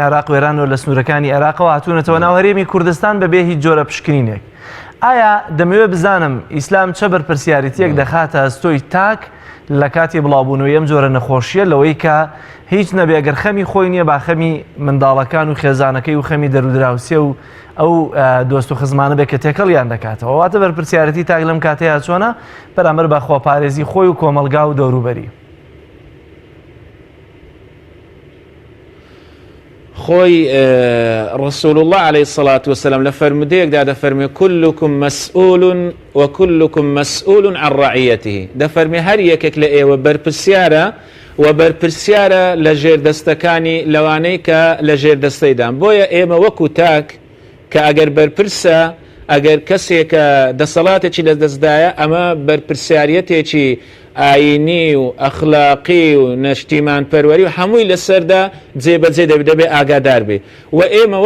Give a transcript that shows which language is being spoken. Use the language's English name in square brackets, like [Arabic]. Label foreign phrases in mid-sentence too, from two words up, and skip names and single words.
[Central Kurdish] عێراق و ئێران و لە سنوورەکانی عێراقەوە هاتوونەتەوە ناو هەرێمی کوردستان بەبێ هیچ جۆرە پشکنینێک ئایا دەمەوێت بزانم ئیسلام چە بەرپرسیارەتیەک دەخاتە ئەستۆی تاک لە کاتی بڵاوبوونەوەی ئەم جۆرە نەخۆشیە لەوەی کە هیچ نەبێ ئەگەر خەمی خۆی نییە با خەمی منداڵەکان و خێزانەکەی و خەمی دەرودراوسێ و ئەو دۆست و خزمانە بێت کە تێکەڵیان دەکاتەوە واتە بەرپرسیارەتی تاک لەم کاتەیە چۆنە بەرامبەر بە خۆپارێزی خۆی و کۆمەلگا و دەوروبەری خۆی [Arabic] ڕسول الله عليه الصلاة والسلام [Central Kurdish] لە فەرمودەیەکدا دەفەرمێ [Arabic] كلكم مسؤول وكلكم مسؤول عن [Central Kurdish] رعيته دەفەرمێ هەر یەکێک لە ئێوە بەرپرسیارە و بەرپرسیارە لە ژێردەستەکانی لەوانەی کە لە ژێردەستەیدان بۆیە ئێمە وەکو تاک کە ئەگەر بەرپرسە ئەگەر کەسێکە دەسەڵاتێکی لە دەستدایە ئەمە بەرپرسیارەتێکی ئاینی و ئەخلاقی و نەشتیمان پەروەری و هەمووی لەسەردا جێبەجێ دەبێ ئاگادار بێ و ئێمە